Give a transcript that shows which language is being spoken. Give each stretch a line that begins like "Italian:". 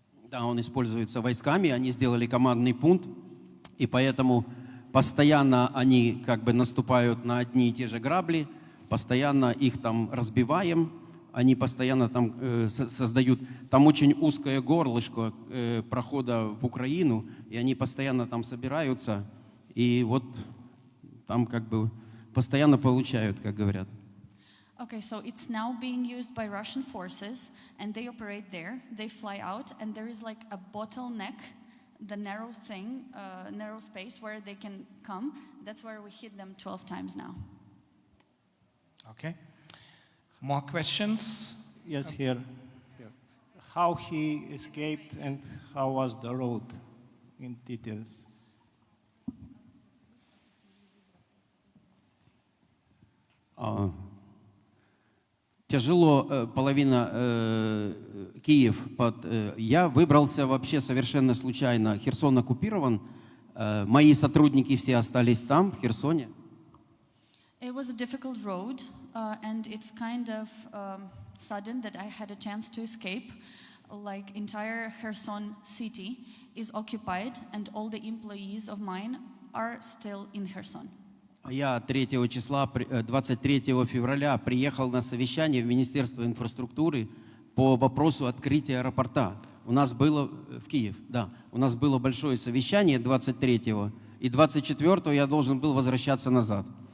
Russian: Да, он используется войсками, они сделали командный пункт, и поэтому постоянно они как бы наступают на одни и те же грабли, постоянно их там разбиваем, они постоянно там создают, там очень узкое горлышко прохода в Украину, и они постоянно там собираются, и вот там как бы постоянно получают, как говорят.
English: Okay, so it's now being used by Russian forces, and they operate there. They fly out, and there is like a bottleneck, the narrow thing, narrow space where they can come. That's where we hit them 12 times now. Okay. More questions? Yes, here. How he escaped and how was the road in details.
Russian: Тяжело, половина Киев. Я выбрался вообще совершенно случайно. Херсон оккупирован. Мои сотрудники все остались там, в Херсоне.
English: It was a difficult road, and it's kind of sudden that I had a chance to escape. Like entire Kherson city is occupied, and all the employees of mine are still in Kherson.
Russian: Я 23 февраля приехал на совещание в Министерство инфраструктуры по вопросу открытия аэропорта. У нас было в Киев, да. У нас было большое совещание 23-го, и 24-го я должен был возвращаться назад.